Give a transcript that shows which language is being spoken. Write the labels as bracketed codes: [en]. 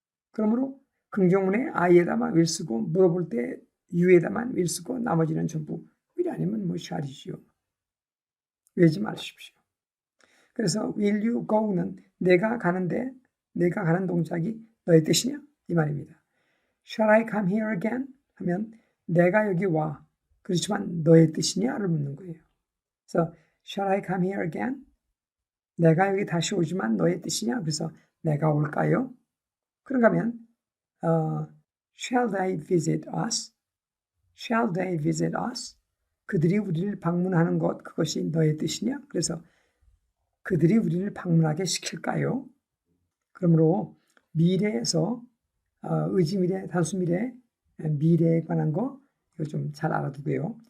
[ko] 그러므로 긍정문에 I에다만 will 쓰고 물어볼 때 you에다만 will 쓰고 나머지는 전부 will 아니면 shall이지요. 외우지 마십시오. 그래서 [en] will you go [ko] 는 내가 가는 동작이 너의 뜻이냐? 이 말입니다. [en] Shall I come here again? [ko] 하면 내가 여기 와. 그렇지만 너의 뜻이냐를 묻는 거예요. [en] 그래서 Shall I come here again? [ko] 내가 여기 다시 오지만 너의 뜻이냐? 그래서 내가 올까요? [en] 그런가 하면 Shall they visit us? Shall they visit us? [ko] 그들이 우리를 방문하는 것 그것이 너의 뜻이냐? 그래서 그들이 우리를 방문하게 시킬까요? 그러므로 미래에서 의지미래, 단수미래, 미래에 관한 거 이거 좀 잘 알아두고요.